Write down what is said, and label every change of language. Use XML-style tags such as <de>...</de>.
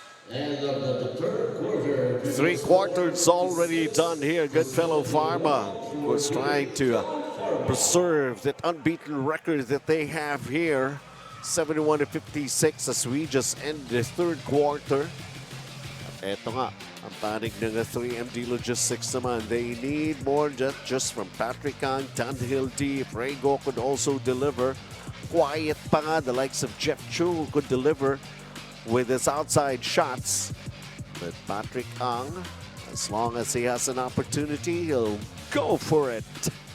<en>And the third quarter. 3 quarters already done here. GoodFellow Pharma was trying to preserve that unbeaten record that they have here. 71-56 as we just end the third quarter.</en> <tl>At eto nga, ang panig ng 3MD Logistics naman.</tl> <en>They need more just from Patrick Ang, Dunhill D. If Raygo could also deliver. Quiet</en> <tl>pa nga,</tl> <en>the likes of Jeff Chu who could deliver with his outside shots. But Patrick Ang, as long as he has an opportunity, he'll go for it.</en>